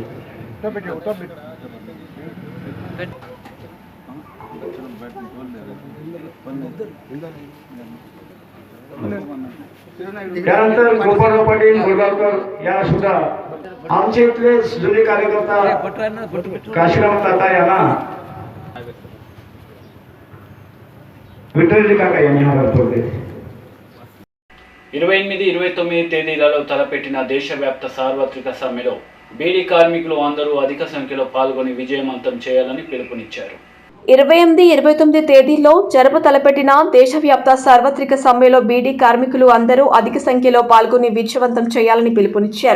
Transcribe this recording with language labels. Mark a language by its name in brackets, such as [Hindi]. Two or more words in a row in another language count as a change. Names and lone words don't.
[Marathi] त्यानंतर गोपाळराव पाटील गोळगावकर यांना सुद्धा आमचे इथले जुने कार्यकर्ता काशीराम ताता यांना विठ्ठलजी काका यांनी हा [Telugu] 28, 29 తేదీలలో తలపెట్టిన దేశవ్యాప్త సార్వత్రిక సమ్మెలో బీడీ కార్మికులు అందరూ అధిక సంఖ్యలో పాల్గొని విజయవంతం చేయాలని పిలుపునిచ్చారు. 28, 29 తేదీల్లో జరప తలపెట్టిన దేశవ్యాప్త సార్వత్రిక సమ్మెలో బీడీ కార్మికులు అందరూ అధిక సంఖ్యలో పాల్గొని విజయవంతం చేయాలని పిలుపునిచ్చారు.